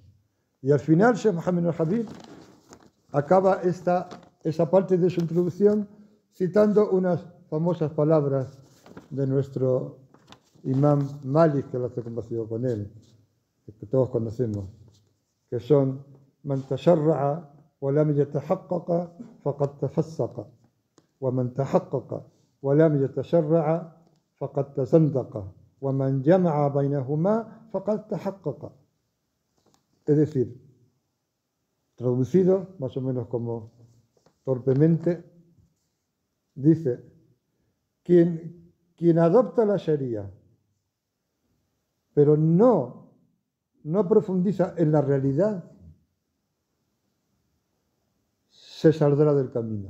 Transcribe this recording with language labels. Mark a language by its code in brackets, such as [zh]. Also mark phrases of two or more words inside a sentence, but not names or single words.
[es] Y al final, Sheikh Mohammed al-Habib acaba esa parte de su introducción citando unas famosas palabras de nuestro Imam Malik, que lo hace conocido con él, que todos conocemos, que son [ar] من تشرع ولم يتحقق فقد تفسق ومن تحقق ولم يتشرع فقد تزندق ومن جمع بينهما فقد تحقق. [es] Es decir, traducido más o menos como torpemente, dice, quien adopta la Sharia, pero no profundiza en la realidad, se saldrá del camino.